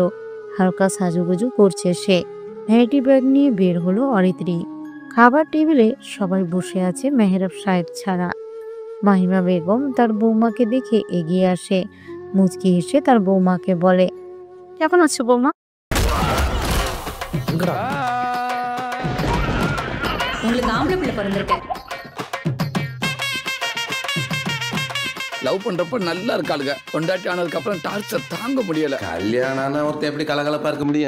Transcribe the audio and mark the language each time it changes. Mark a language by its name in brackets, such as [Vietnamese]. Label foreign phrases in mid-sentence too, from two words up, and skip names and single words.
[Bangla] হালকা সাজুগুজু করছে সে। ভ্যানিটি ব্যাগ নিয়ে বের হলো অরিত্রী। খাবার টেবিলে সবাই বসে আছে মেহরাব সাহেব ছাড়া। মাহিমা বেগম তার বৌমাকে দেখে এগিয়ে আসে। মুচকি হেসে তার বৌমাকে বলে, কেমন আছো বৌমা? [Tamil] உங்களுக்கு ஆம்பளை பிள்ளை பிறந்திருக்க. லவ் பண்றப்ப நல்லா இருக்காளுங்க, பொண்டாட்டி ஆனதுக்கு அப்புறம் டார்ச்சர் தாங்க முடியல. கல்யாணம் ஒருத்தன் எப்படி கலகலப்பா இருக்க முடியும்?